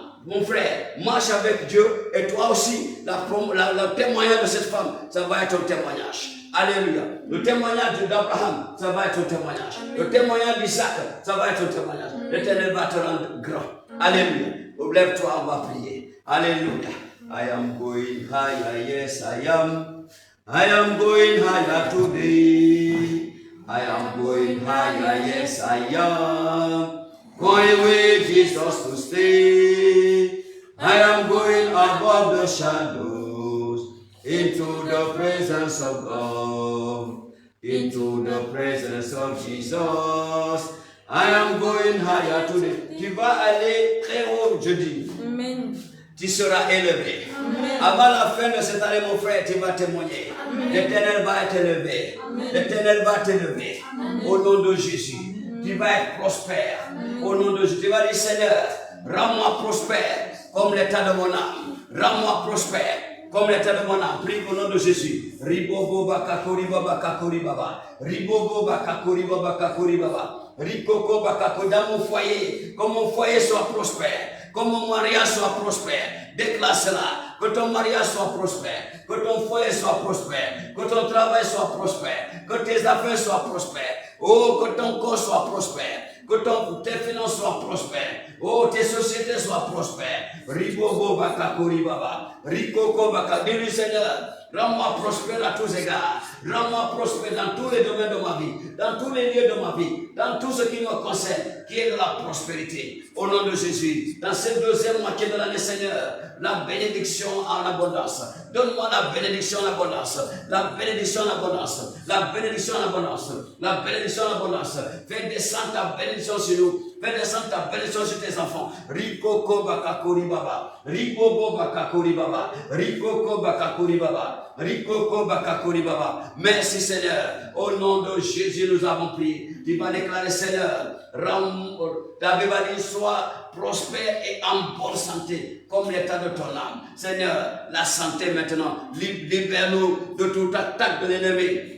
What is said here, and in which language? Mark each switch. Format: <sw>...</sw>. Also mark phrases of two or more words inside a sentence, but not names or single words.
<fr>Mon frère, marche avec Dieu et toi aussi, le témoignage de cette femme, ça va être un témoignage. Alléluia. Le témoignage d'Abraham, ça va être un témoignage. Le témoignage d'Isaac, ça va être un témoignage. L'Éternel va te rendre grand. Alléluia. Lève-toi, on va prier. Alléluia.</fr> <en>I am going higher, yes I am. I am going higher today. I am going higher, yes I am. Going with Jesus to stay. I am going above the shadows into the presence of God. Into the presence of Jesus. I am going higher today.</en> <fr>Tu vas aller très haut jeudi. Amen. Tu seras élevé. Amen. Avant la fin de cette année, mon frère, tu vas témoigner. L'Éternel va t'élever. L'Éternel va t'élever. Au nom de Jésus. Tu vas être prospère. Au nom de Jésus. Tu vas dire, Seigneur, rends-moi prospère comme l'état de mon âme. Rends-moi prospère comme l'état de mon âme. Prie au nom de Jésus. Ribobo bakakori baba kakori baba. Ribobo bakakori baba kakori baba. Rikoko bakako dans mon foyer. Que mon foyer soit prospère. Que mon mariage soit prospère. Déclare cela. Que ton mariage soit prospère. Que ton foyer soit prospère. Que ton travail soit prospère. Que tes affaires soient prospères. Oh, que ton corps soit prospère. Que tes finances soient prospères. Oh, tes sociétés soient prospères. Ribobo bakakori baba. Rikoko bakako. Dis-lui, Seigneur, rends-moi prospère à tous égards. Rends-moi prospère dans tous les domaines de ma vie. Dans tous les lieux de ma vie. Dans tout ce qui me concerne. Qui est de la prospérité. Au nom de Jésus. Dans cette deuxième moitié de l'année, Seigneur, la bénédiction en abondance. Donne-moi la bénédiction en abondance. La bénédiction en abondance. La bénédiction en abondance. La bénédiction en abondance. Fais descendre ta bénédiction sur nous. Fais descendre ta bénédiction sur tes enfants. Rikoko bakakori baba. Ribobo bakakori baba. Rikoko bakakori baba. Rikoko bakakori baba. Merci Seigneur. Au nom de Jésus, nous avons prié. Tu vas déclarer, Seigneur, ta Bible dit, sois prospère et en bonne santé, comme l'état de ton âme. Seigneur, la santé maintenant. Libère-nous de toute attaque de l'ennemi.</fr>